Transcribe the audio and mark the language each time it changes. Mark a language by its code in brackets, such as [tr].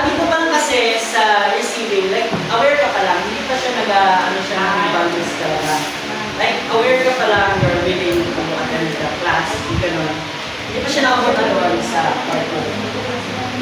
[tl] Dito bang kasi sa receiving, like, aware ka pa lang, hindi pa siya ng values talaga. [en] Like, aware [tl] ka pa lang, [en] you're willing to attend the class, gano'n. [tl] Hindi pa siya nakapunta doon sa part 1.